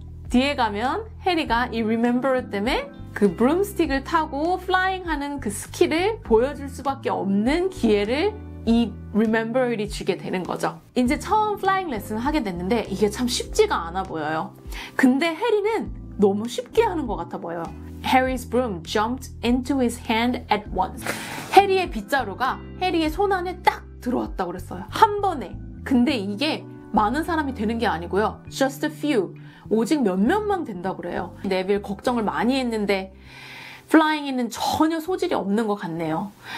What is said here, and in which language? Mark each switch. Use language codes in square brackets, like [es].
[ko] 뒤에 가면 해리가 이 Remember 때문에 그 브룸스틱을 타고 플라잉하는 그 스킬을 보여줄 수밖에 없는 기회를 이 Remember이 주게 되는 거죠. 이제 처음 플라잉 레슨을 하게 됐는데 이게 참 쉽지가 않아 보여요. 근데 해리는 너무 쉽게 하는 것 같아 보여요. [en] Harry's broom jumped into his hand at once. [ko] 해리의 빗자루가 해리의 손 안에 딱 들어왔다고 그랬어요. 한 번에. 근데 이게 많은 사람이 되는 게 아니고요. [en] Just a few. [ko] 오직 몇몇만 된다고 그래요. 네빌 걱정을 많이 했는데 플라잉에는 전혀 소질이 없는 것 같네요.